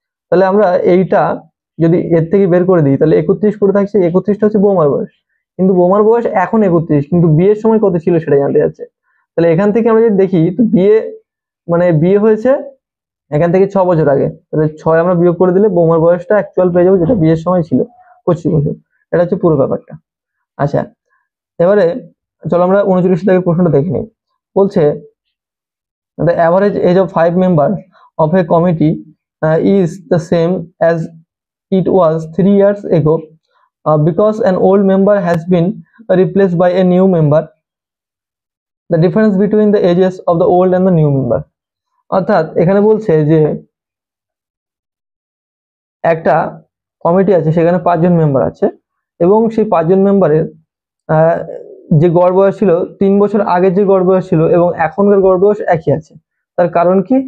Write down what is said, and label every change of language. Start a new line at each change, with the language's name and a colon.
Bangla: তাহলে আমরা এইটা যদি এর থেকে বের করে দিই তাহলে 31 করে থাকছে, 31টা হচ্ছে বৌমার বয়স, কিন্তু বৌমার বয়স এখন 31, কিন্তু বিয়ের সময় কত ছিল সেটা জানতে যাচ্ছে। তাহলে এখান থেকে আমরা যদি দেখি, তো বিয়ে হয়েছে এখান থেকে 6 বছর আগে, তাহলে 6 আমরা বিয়োগ করে দিলে বৌমার বয়সটা অ্যাকচুয়াল পেয়ে যাবো, যেটা বিয়ের সময় ছিল 25 বছর। এটা হচ্ছে পুরো ব্যাপারটা। আচ্ছা, এবারে চলো আমরা 39 দাগের প্রশ্নটা দেখে নিই।
English: বলছে the average age of 5 members of a committee is the same as it was 3 years ago because an old member has been replaced by a new member. The difference between the ages of the old and the new member.
Bangla: অর্থাৎ এখানে বলছে যে একটা committee আছে, সেখানে 5 জন member আছে, এবং সেই 5 জন মেম্বারের যে গড় বয়স ছিল 3 বছর আগের যে গড় বয়স ছিল এবং এখনকার গড় বয়স একই আছে। তার কারণ কি?